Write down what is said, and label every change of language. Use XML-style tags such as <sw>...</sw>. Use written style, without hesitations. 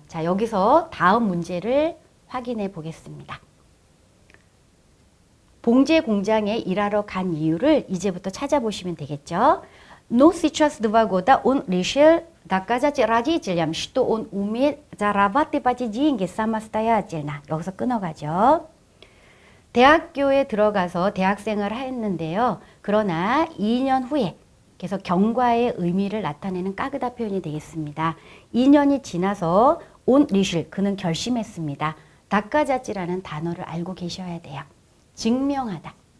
<ko>자, 여기서 다음 문제를 확인해 보겠습니다. 봉제 공장에 일하러 간 이유를 이제부터 찾아보시면 되겠죠.</ko> <ru>Но сейчас 2 года он решил доказать родителям, что он умеет зарабатывать деньги самостоятельно.</ru> <ko>여기서 끊어가죠. 대학교에 들어가서 대학생을 했는데요. 그러나 2년 후에 그래서 경과의 의미를 나타내는 까그다 표현이 되겠습니다. 2년이 지나서 온 리실 그는 결심했습니다. 다까자찌라는 단어를 알고 계셔야 돼요. 증명하다.</ko>